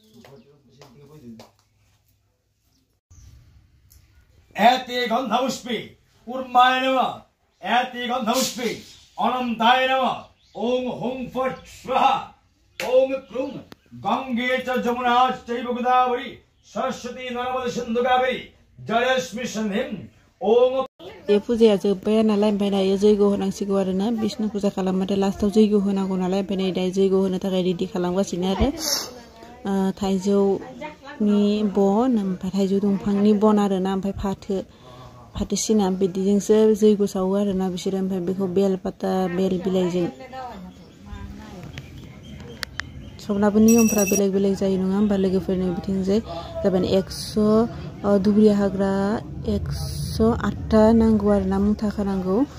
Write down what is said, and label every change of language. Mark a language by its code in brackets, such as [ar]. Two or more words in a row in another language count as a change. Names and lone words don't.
[sa] एते गंधपुष्पे उर्माय नमः एते गंधपुष्पे अनंताय नमः ओम हुं फट स्वाहा ओम क्लूं गंगे च जमुना चैव गोदावरी सरस्वती नर्मदा सिंधु कावेरी जलेस्मि सन्धिं ओम [brx] बे फुजाया जोब्बाय नालाय ओमफ्राय दायो जैग' होनांसिगौ आरोना बिष्णु फुजा खालामबाथाय लास्टाव जैग' होनांगौ नालाय ओमफ्राय नै दायो जैग' होनो थाखाय रेडि खालामगासिनो आरो थाइजौनि बन ओमफ्राय थाइजौ दंफांनि बन आरोना ओमफ्राय फाथो सिना बिदिजोंसो जैग' सावो आरोना बिसोरो ओमफ्राय बेखौ बेल बिलाइजों सबनाबो नियमफ्रा बेलेग जायो नङा होमबा लोगोफोरनि बिथिंजाय जाबाय 100 दुब्रि हाग्रा 108टा नांगौ आरोना मुथा खानांगौ